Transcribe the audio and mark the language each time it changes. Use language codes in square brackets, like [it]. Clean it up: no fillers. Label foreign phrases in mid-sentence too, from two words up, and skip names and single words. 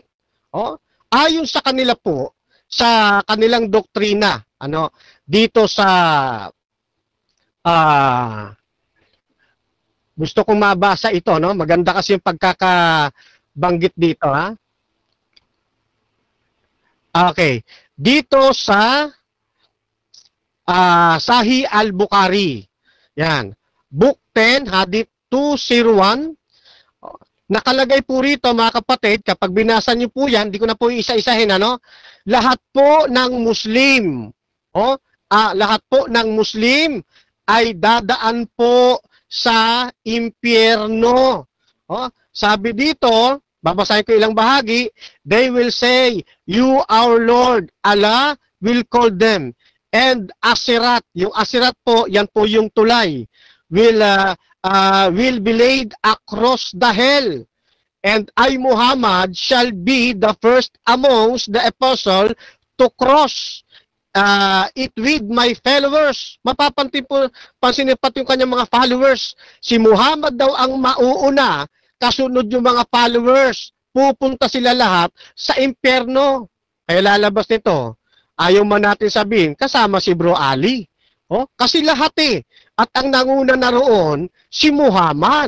[tl] Ayon sa kanila po, sa kanilang doktrina, dito sa gusto kong mabasa ito, maganda kasi yung pagkakabanggit dito, Okay. Dito sa Sahih al-Bukhari. Yan. [en] Book 10, Hadith 201. [tl] Nakalagay po rito mga kapatid, kapag binasa niyo po yan, hindi ko na po isa-isahin, lahat po ng Muslim, lahat po ng Muslim ay dadaan po sa impyerno. Sabi dito, babasahin ko ilang bahagi, [en] they will say, you our Lord, Allah will call them. [tl] And Asirat, yung Asirat po, yan po yung tulay, [en] will be laid across the hell. And I, Muhammad, shall be the first amongst the apostle to cross it with my followers. [tl] Mapapansin po, pansinin pati yung kanyang mga followers. Si Muhammad daw ang mauuna, kasunod yung mga followers. Pupunta sila lahat sa impyerno. Kaya lalabas nito, ayaw man natin sabihin, kasama si Bro Ali. Kasi lahat At ang nanguna na roon, si Muhammad.